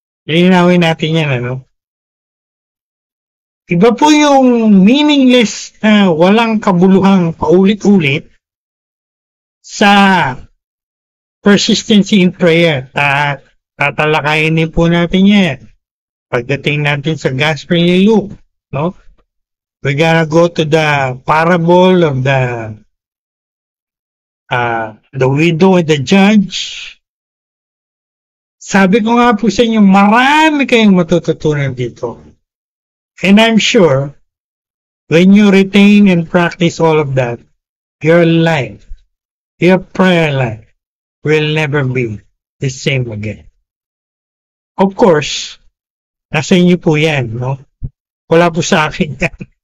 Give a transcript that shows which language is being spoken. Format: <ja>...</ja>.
<tl>Linawin natin yan, ano? Iba po yung meaningless na walang kabuluhang paulit-ulit sa</tl> <en>persistency in prayer.</en> <tl>Tatalakayin din po natin yan. Pagdating natin sa Gospel ni Luke, no?</tl> <en>We're gonna go to the parable of the widow and the judge.</en> <tl>Sabi ko nga po sa inyo, marami kayong matututunan dito.</tl> <en>And I'm sure, when you retain and practice all of that, your life, your prayer life, will never be the same again.</en> <tl>Of course, nasa inyo po yan, no? Wala po sa akin yan.</tl>